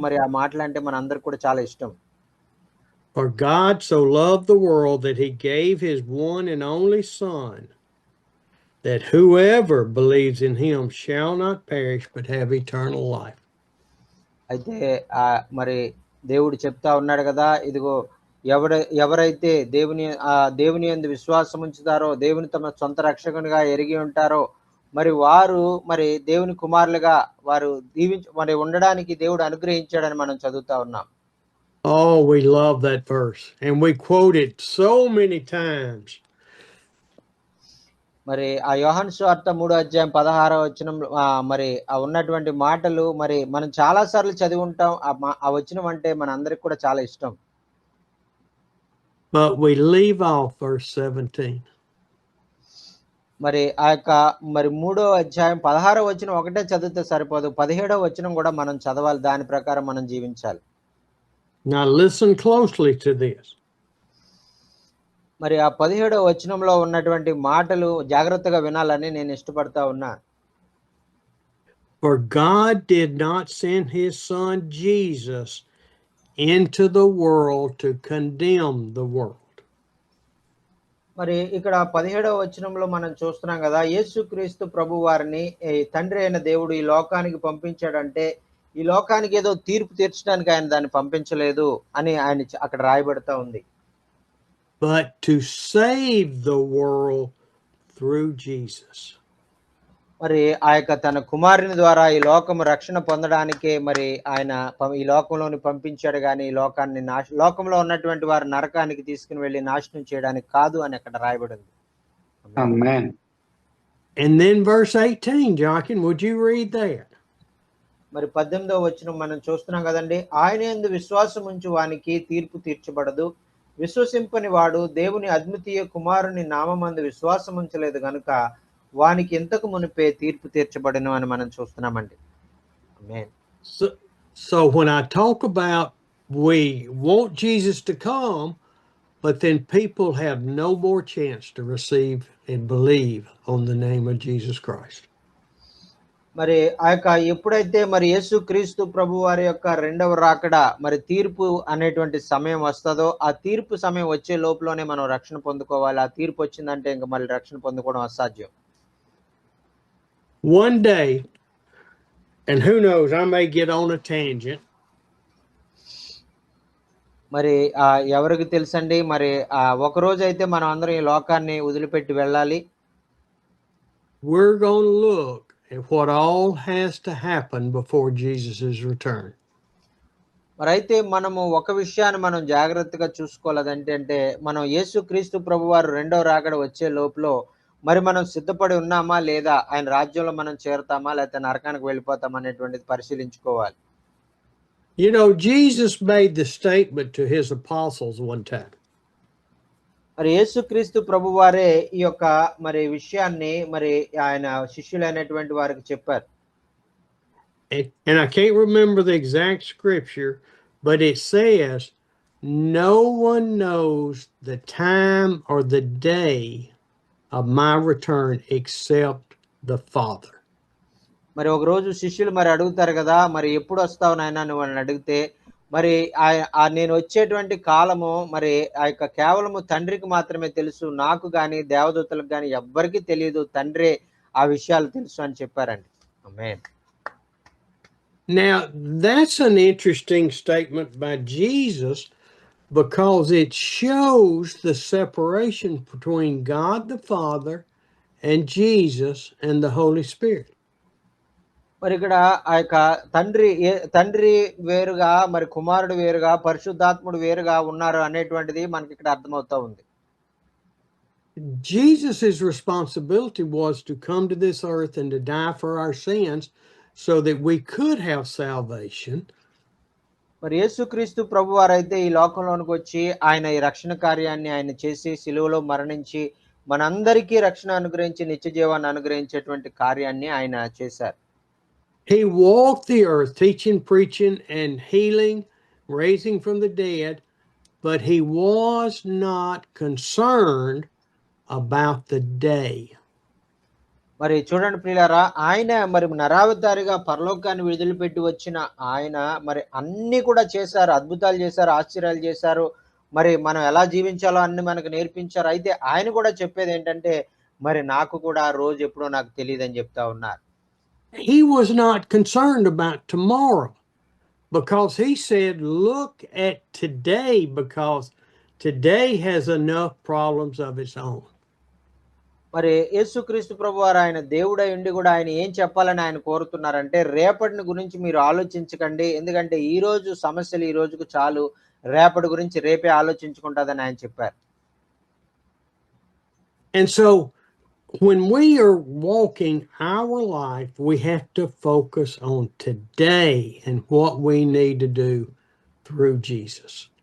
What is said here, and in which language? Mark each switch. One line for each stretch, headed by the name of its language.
Telugu: మరి ఆ మాటలు అంటే మనందరికి కూడా చాలా ఇష్టం.
English: For God so loved the world that he gave his one and only Son, that whoever believes in him shall not perish but have eternal life.
Telugu: అయితే మరి దేవుడు చెప్తా ఉన్నాడు కదా, ఇదిగో ఎవరైతే దేవుని యందు విశ్వాసం ఉంచుతారో, దేవుని తమ సొంత రక్షకునిగా ఎరిగి ఉంటారో, మరి వారు మరి దేవుని కుమారులుగా వారు మరి ఉండడానికి దేవుడు అనుగ్రహించాడని మనం చదువుతా ఉన్నాం.
English: Oh, we love that verse and we quote it so many times.
Telugu: మరి ఆ యోహాను సువార్త 3:16 వచనంలో మరి ఉన్నటువంటి మాటలు మరి మనం చాలా సార్లు చదివి ఉంటాం. ఆ వచనం అంటే మనందరికి కూడా చాలా ఇష్టం.
English: But we leave off verse 17.
Telugu: మరి ఆ యొక్క మరి 3:16 వచనం ఒకటే చదివితే సరిపోదు. 17వ వచనం కూడా మనం చదవాలి. దాని ప్రకారం మనం జీవించాలి.
English: Now listen closely to this.
Telugu: మరి ఆ 17వ వచనంలో ఉన్నటువంటి మాటలు జాగ్రత్తగా వినాలని నేను ఇష్టపడతా ఉన్నా.
English: For God did not send his son Jesus into the world to condemn the world.
Telugu: మరి ఇక్కడ 17వ వచనంలో మనం చూస్తున్నాం కదా, యేసుక్రీస్తు ప్రభు వారిని తండ్రి అయిన దేవుడు ఈ లోకానికి పంపించాడంటే ఈ లోకానికి ఏదో తీర్పు తీర్చడానికి ఆయన దాన్ని పంపించలేదు అని ఆయన అక్కడ రాయబడతా ఉంది.
English: But to save the world through Jesus.
Telugu: మరి ఆ యొక్క తన కుమారుని ద్వారా ఈ లోకము రక్షణ పొందడానికే మరి ఆయన ఈ లోకంలోని పంపించాడు కానీ ఈ లోకంలో ఉన్నటువంటి వారు నరకానికి తీసుకుని వెళ్ళి నాశనం చేయడానికి కాదు అని అక్కడ రాయబడింది.
English: Amen. And then verse 18, Joaquin, would you read that?
Telugu: మరి 18వ వచనం మనం చూస్తున్నాం కదండి. ఆయన యందు విశ్వాసం ఉంచు వానికి తీర్పు తీర్చబడదు, విశ్వసింపని వాడు దేవుని అద్వితీయ కుమారుని నామమందు విశ్వాసం ఉంచలేదు గనుక వానికి ఇంతకు మునిపే తీర్పు తీర్చబడను అని మనం చూస్తున్నామండి. ఆమేన్.
English: So when I talk about we want Jesus to come, but then people have no more chance to receive and believe on the name of Jesus Christ.
Telugu: మరి ఆ యొక్క ఎప్పుడైతే మరి యేసుక్రీస్తు ప్రభు వారి యొక్క రెండవ రాకడ మరి తీర్పు అనేటువంటి సమయం వస్తుందో ఆ తీర్పు సమయం వచ్చే లోపలనే మనం రక్షణ పొందుకోవాలి. ఆ తీర్పు వచ్చిందంటే ఇంకా మళ్ళీ రక్షణ పొందుకోవడం అసాధ్యం.
English: One day, and who knows, I may get on a tangent.
Telugu: మరి ఎవరికి తెలుసండి, మరి ఒక రోజు అయితే మనం అందరం ఈ లోకాన్ని వదిలిపెట్టి వెళ్ళాలి.
English: We're going to look at what all has to happen before Jesus' return.
Telugu: మరి అయితే మనము ఒక విషయాన్ని మనం జాగ్రత్తగా చూసుకోలేదంటే అంటే మనం యేసుక్రీస్తు ప్రభువారు రెండవ రాకడ వచ్చే లోపల మరి మనం సిద్ధపడి ఉన్నామా లేదా, ఆయన రాజ్యంలో మనం చేరుతామా లేకపోతే నరకానికి వెళ్ళిపోతామా అనేటువంటిది పరిశీలించుకోవాలి.
English: You know, Jesus made the statement to his apostles one time.
Telugu: మరి యేసుక్రీస్తు ప్రభువారే ఈ యొక్క మరి విషయాన్ని మరి ఆయన శిష్యులైనటువంటి వారికి చెప్పారు.
English: And I can't remember the exact scripture, but it says, no one knows the time or the day of my return except the Father.
Telugu: మరి ఒక రోజు శిష్యులు మరి అడుగుతారు కదా, మరి ఎప్పుడు వస్తావు నాయనా నువ్వు అని అడిగితే మరి నేను వచ్చేటువంటి కాలము మరి ఆ యొక్క కేవలము తండ్రికి మాత్రమే తెలుసు, నాకు గాని దేవదూతలకు గాని ఎవ్వరికీ తెలియదు, తండ్రే ఆ విషయాలు తెలుసు అని చెప్పారండి. ఆమేన్.
English: Now, that's an interesting statement by Jesus because it shows the separation between God the Father and Jesus and the Holy Spirit.
Telugu: మరి ఇక్కడ ఆ యొక్క తండ్రి వేరుగా, మరి కుమారుడు వేరుగా, పరిశుద్ధాత్ముడు వేరుగా ఉన్నారు అనేటువంటిది మనకి ఇక్కడ అర్థమవుతా ఉంది.
English: Jesus' responsibility was to come to this earth and to die for our sins so that we could have salvation.
Telugu: మరి యేసుక్రీస్తు ప్రభువారైతే ఈ లోకంలోనికి వచ్చి ఆయన ఈ రక్షణ కార్యాన్ని ఆయన చేసి సిలువలో మరణించి మనందరికీ రక్షణ అనుగ్రహించి నిత్య జీవాన్ని అనుగ్రహించేటువంటి కార్యాన్ని ఆయన చేశారు.
English: He walked the earth teaching, preaching, and healing, raising from the dead, but he was not concerned about the day.
Telugu: మరి చూడండి ప్రియులారా, ఆయన మరి నరావతారిగా పరలోకాన్ని విడుదలపెట్టి వచ్చిన ఆయన మరి అన్ని కూడా చేశారు, అద్భుతాలు చేశారు, ఆశ్చర్యాలు చేశారు. మరి మనం ఎలా జీవించాలో అన్ని మనకు నేర్పించారు. అయితే ఆయన కూడా చెప్పేది ఏంటంటే మరి నాకు కూడా ఆ రోజు ఎప్పుడో నాకు తెలియదని చెప్తా ఉన్నారు.
English: He was not concerned about tomorrow because he said, look at today because today has enough problems of its own.
Telugu: మరి యేసుక్రీస్తు ప్రభువారు ఆయన దేవుడై ఉండి కూడా ఆయన ఏం చెప్పాలని ఆయన కోరుతున్నారంటే రేపటిని గురించి మీరు ఆలోచించకండి, ఎందుకంటే ఈ రోజు సమస్యలు ఈ రోజుకు చాలు, రేపటి గురించి రేపే ఆలోచించుకుంటాదని ఆయన చెప్పారు.
English: And so when we are walking our life, we have to focus on today and what we need to do through Jesus.